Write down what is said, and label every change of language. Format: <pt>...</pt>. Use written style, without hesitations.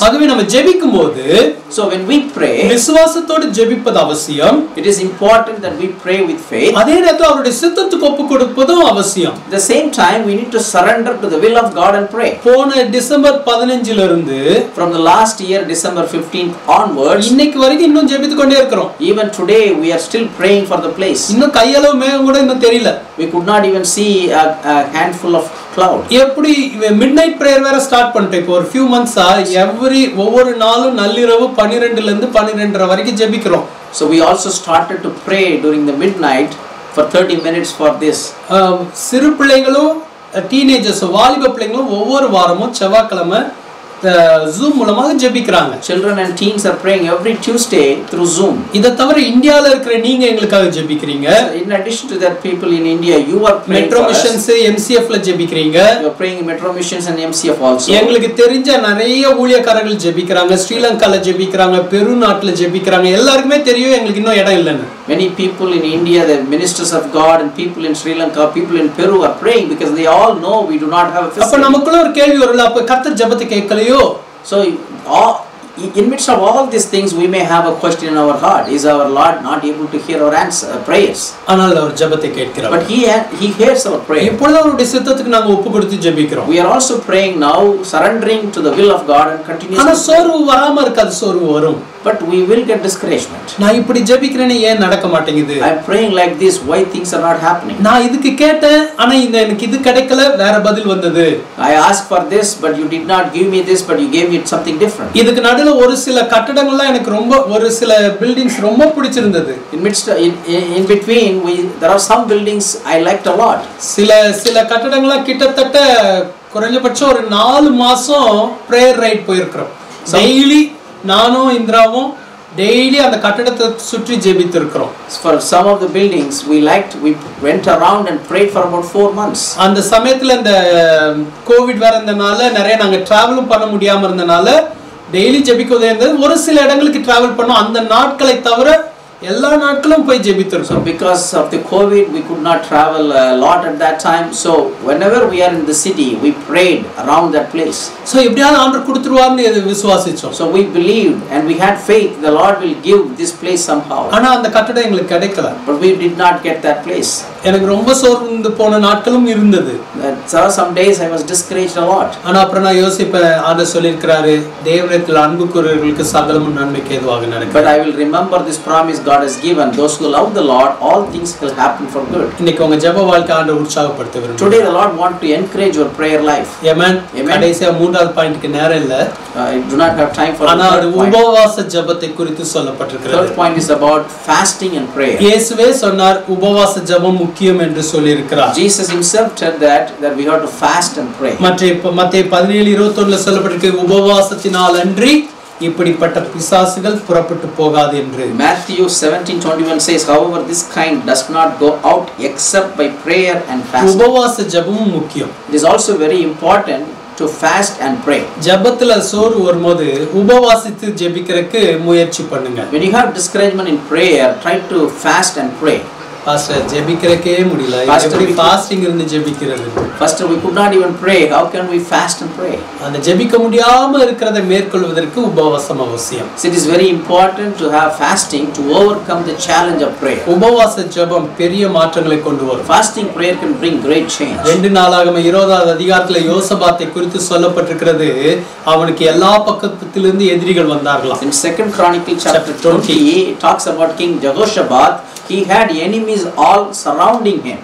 <ta>ஆகவே நம்ம ஜெபிக்கும்போது,</ta> <en>so when we pray,</en> <ta>விசுவாசத்தோடு ஜெபிப்பது அவசியம்.</ta> <en>It is important that we pray with faith.</en> <ta>அதே நேரத்துல அவருடைய சித்தத்துக்கு ஒப்புக்கொடுப்பதும் அவசியம்.</ta> <en>At the same time we need to surrender to the will of God and pray.</en> <ta>போன டிசம்பர் 15ல இருந்து,</ta> <en>from the last year December 15th onwards,</en> <ta>இன்னைக்கு வரைக்கும் இன்னும் ஜெபித்து கொண்டே இருக்கிறோம்.</ta> <en>Even today we are still praying for the place.</en> <ta>இன்னும் கையளவு மேகம் கூட இன்னும் தெரியல.</ta> <en>We could not even see a handful of cloud.</en> <ta>எப்படி midnight prayer வேற ஸ்டார்ட் பண்ணிட்டேன். இப்போ ஒரு few months ஒவ்வொரு நாளும் நள்ளிரவு 12 ல இருந்து 12:30 வரைக்கும் ஜெபிக்கிறோம்.</ta> <en>So we also started to pray during the midnight for 30 minutes for this.</en> <ta>சிறு பிள்ளைகளும் டீனேஜர்ஸ் வாலிப பிள்ளைகளும் ஒவ்வொரு வாரமும் செவ்வாய்க்கிழமை Zoom மூலமாக ஜெபிக்கறாங்க.</ta> <en>Children and teens are praying every Tuesday through Zoom.</en> <ta>இத தவிர இந்தியால இருக்கிற நீங்க எங்களுக்காக ஜெபிக்கிறீங்க.</ta> <en>In addition to that, people in India, you are praying</en> <ta>Metro Missions MCF ல ஜெபிக்கிறீங்க.</ta> <en>You are praying in Metro Missions and MCF also.</en> <ta>எங்களுக்கு தெரிஞ்ச நிறைய ஊழியக்காரர்கள் ஜெபிக்கறாங்க. ஸ்ரீலங்கால ஜெபிக்கறாங்க, பெரு நாட்டுல ஜெபிக்கறாங்க. எல்லாருக்குமே தெரியும் எங்களுக்கு இன்னும் இடம் இல்லன்னு.</ta> <en>Many people in India, the ministers of God, and people in Sri Lanka, people in Peru are praying because they all know we do not have a facility.</en> <ta>அப்ப நமக்குள்ள ஒரு கேள்வி வரல, அப்ப கர்த்தர் ஜெபத்தை கேட்கலையோ?</ta> <en>So in midst of all these things we may have a question in our heart, is our Lord not able to hear our prayers?</en> <ta>ஆனால் அவர் ஜெபத்தை கேட்கிறார்.</ta> <en>But he hears our prayer.</en> <ta>இப்பொழுது அவருடைய சித்தத்துக்கு நாங்க ஒப்புக்கொடுத்து ஜெபிக்கிறோம்.</ta> <en>We are also praying now, surrendering to the will of God and continuously.</en> <ta>ஆனா சோர்வு வராம இருக்காது, சோர்வு வரும்.</ta> <en>But we will get discouragement.</en> <ta>நான் இப்படி ஜெபிக்கிறேனே ஏன் நடக்க மாட்டேங்குது?</ta> <en>I am praying like this, why things are not happening?</en> <ta>நான் இதுக்கு கேட்டேன், ஆனா எனக்கு இது கிடைக்கல, வேற பதில் வந்தது.</ta> <en>I asked for this but you did not give me this, but you gave me something different.</en> <ta>இதுக்கு நடுவுல ஒரு சில கட்டடங்கள்லாம் எனக்கு ஒரு சில பில்டிங்ஸ் ரொம்ப பிடிச்சிருந்தது.</ta> <en>In between there are some buildings I liked a lot.</en> <ta>சில கட்டடங்கள்லாம் கிட்டத்தட்ட குறைஞ்சபட்சம் ஒரு 4 மாசம் பிரேயர் ரைட் போயிருக்கிறோம். டெய்லி நானும் இந்திராவும் டெய்லி அந்த கட்டடத்தை சுற்றி ஜெபித்து இருக்கிறோம்.</ta> <en>For some of the buildings we went around and prayed for about 4 months.</en> <ta>அந்த சமயத்துல இந்த கோவிட் வரதுனால நிறைய நாங்க டிராவலும் பண்ண முடியாம இருந்தனால டெய்லி ஜெபிக்கவே இருந்தது. ஒரு சில இடங்களுக்கு டிராவல் பண்ணோம். அந்த நாட்களை தவிர எல்லா நாட்களும் போய் ஜெபித்திருக்கோம்.</ta> <en>So because of the COVID we could not travel a lot at that time, so whenever we are in the city we prayed around that place.</en> <ta>So எப்படியாவது ஆண்டவர் கொடுத்துருவார்னு விசுவாசிச்சோம்.</ta> <en>So we believed and we had faith the Lord will give this place somehow.</en> <ta>ஆனா அந்த கட்டடம் எங்களுக்கு கிடைக்கல.</ta> <en>But we did not get that place.</en> <ta>எனக்கு ரொம்ப சோர்ந்து போன நாட்களும் இருந்தது.</ta> <en>Some days I was discouraged a lot.</en> <ta>ஆனா அப்புறம் நான் யோசிப்பேன், ஆண்டவர் சொல்லிருக்காரு, தேவனிடத்தில் அன்பு கூறுகிறவர்களுக்கு சகலமும் நன்மைக்கு ஏதுவாக நடக்கும்.</ta> <en>But I will remember this promise God has given, those who love the Lord, all things will happen for good.</en> <ta>இன்னைக்கு உங்க ஜெப வாழ்க்கை ஆண்டவர் உற்சாகப்படுத்த விரும்புகிறார்.</ta> <en>Today the Lord want to encourage your prayer life.</en> <ta>Amen. கடைசியா 3வது பாயிண்ட்க்கு நேரம் இல்ல.</ta> <en>I do not have time for that.</en> <ta>ஆனா அது உபவாச ஜெபத்தை குறித்து சொல்லப்பட்டிருக்கிறது.</ta> <en>Third point is about fasting and prayer.</en> <ta>இயேசுவே சொன்னார் உபவாச ஜெபம் முக்கியம் என்று சொல்லி இருக்கிறார்.</ta> <en>Jesus himself said that we have to fast and pray.</en> <ta>மத்தேயு 17:21ல சொல்லப்பட்டிருக்கு, உபவாசத்தினால் அன்றி இப்படிப்பட்ட பிசாசுகள் புறப்பட்டு போகாது என்று.</ta> <en>Matthew 17:21 says, however this kind does not go out except by prayer and fasting.</en> <ta>உபவாச ஜெபமும் முக்கியம்.</ta> <en>It is also very important to fast and pray.</en> <ta>ஜெபத்துல சோர்வு வரும்போது உபவாசித்து ஜெபிக்கிறதுக்கு முயற்சி பண்ணுங்க.</ta> <en>When you have discouragement in prayer, try to fast and pray.</en> <ta>Pastor ஜெபிக்கிறக்கே முடியல, எப்படி ஃபாஸ்டிங் இருந்து ஜெபிக்கிறது?</ta> <en>Pastor, we could not even pray, how can we fast and pray?</en> <ta>அந்த ஜெபிக்க முடியாம இருக்கிறதை மேற்கொள்வதற்கு உபவாசம் அவசியம்.</ta> <en>It is very important to have fasting to overcome the challenge of prayer.</en> <ta>உபவாச ஜெபம் பெரிய மாற்றங்களை கொண்டு வரும்.</ta> <en>Fasting prayer can bring great change.</en> <ta>2 நாளாகம 20வது அதிகாரத்துல யோசபாத்தை குறித்து சொல்லப்பட்டிருக்கிறது, அவனுக்கு எல்லா பக்கத்திலிருந்து எதிரிகள் வந்தார்களாம்.</ta> <en>In 2nd Chronicle chapter 20 it talks about King Jehoshaphat, he had enemies all surrounding him.</en>